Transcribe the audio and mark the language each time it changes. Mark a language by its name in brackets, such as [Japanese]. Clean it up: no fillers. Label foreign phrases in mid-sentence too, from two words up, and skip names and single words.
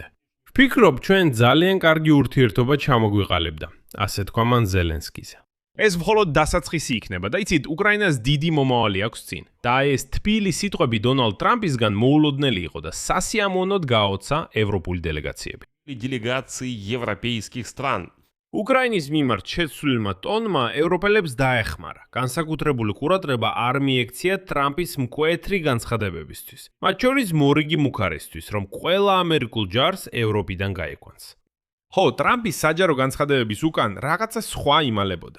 [Georgian] ვფიქრობ, ჩვენ ძალიან კარგი ურთიერთობა ჩამოგვიყალიბდა, ასე თქვა მან ზელენსკიზე. ეს მხოლოდ დასაწყისი იქნება და იცით, უკრაინას დიდი მომავალი აქვს წინ. და ეს თბილი სიტყვები დონალდ ტრამპისგან მოულოდნელი იყო და სასიამოვნოდ გააოცა ევროპული დელეგაციები. [Russian] делегации европейских стран. [Georgian] უკრაინის მიმართ შეცვლილმა ტონმა ევროპელებს დაეხმარა. განსაკუთრებული ყურადღება არ მიექცია ტრამპის მკვეთრი განცხადებებისთვის. მათ შორის მორიგი მუქარისთვის, რომ ყველა ამერიკულ ჯარს ევროპიდან გაეკვანს. ხო, ტრამპის საჯარო განცხადებების უკან რაღაცა სხვა იმალებოდა.